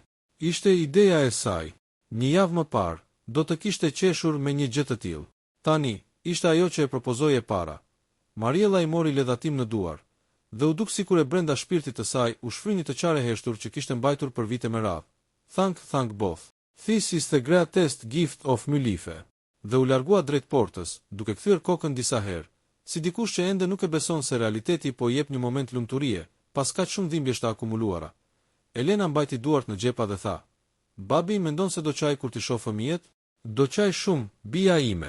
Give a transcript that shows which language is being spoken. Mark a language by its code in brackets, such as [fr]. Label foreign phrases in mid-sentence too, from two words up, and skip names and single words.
[sq] Ishte ideja e saj. Një javë më parë, do të kishte qeshur me një gjë të tillë. Tani, ishte ajo që e propozoi e para. Mariela i mori ledhatim në duar, dhe u duk sikur e brenda shpirtit të saj u shfrynjë të qare heshtur që kishte mbajtur për vite me radhë. [en] Thank both. This is the greatest gift of my life. [sq] Dhe u largua drejt portës, duke kthyer kokën disa herë, si dikush që ende nuk e beson se realiteti po i jep një moment lumturie, pas kaq shumë dhimbjesh të akumuluara. Elena mbajti duart në xhepa dhe tha, babi mendon se do qaj kur t'i shoh fëmijët? Do qaj shumë, bia ime.